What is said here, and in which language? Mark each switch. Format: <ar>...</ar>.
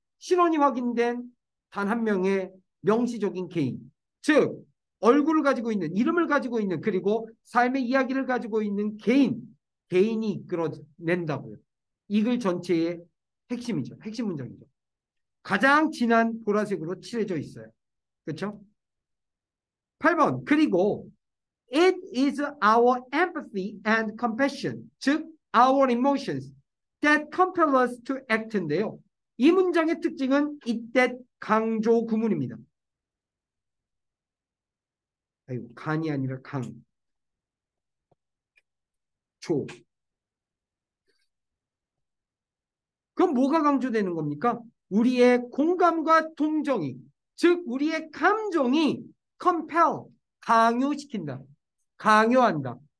<ko>신원이 확인된 단 한 명의 명시적인 개인 즉 얼굴을 가지고 있는 이름을 가지고 있는 그리고 삶의 이야기를 가지고 있는 개인이 이끌어낸다고요. 이 글 전체의 핵심이죠. 핵심 문장이죠. 가장 진한 보라색으로 칠해져 있어요. 그렇죠? 8번 그리고</ko> <en>it is our empathy and compassion</en> <ko>즉</ko> <en>our emotions that compel us to act</en> <ko>인데요. 이 문장의 특징은 it that 강조 구문입니다. 아이고, 간이 아니라 강. 조. 그럼 뭐가 강조되는 겁니까? 우리의 공감과 동정이, 즉 우리의 감정이 compel, 강요시킨다. 강요한다.</ko>